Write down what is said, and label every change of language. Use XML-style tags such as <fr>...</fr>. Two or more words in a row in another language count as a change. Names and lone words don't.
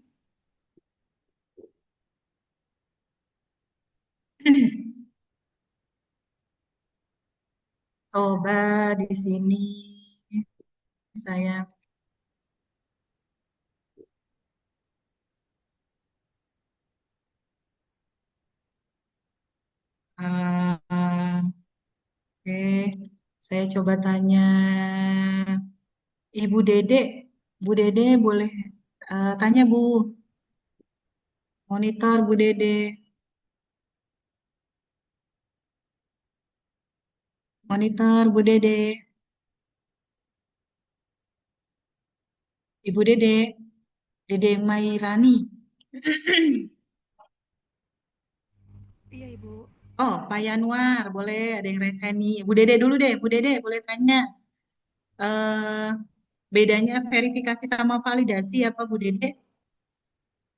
<id>Coba di sini saya uh, oke, saya coba tanya Ibu Dede. Bu Dede boleh tanya Bu, monitor Bu Dede, monitor Bu Dede, Ibu Dede, Dede Mairani. Iya, Ibu. Oh, Pak Yanuar, boleh ada yang reseni. Bu Dede dulu deh, Bu Dede boleh tanya. eh bedanya verifikasi sama validasi apa Bu Dede?</id>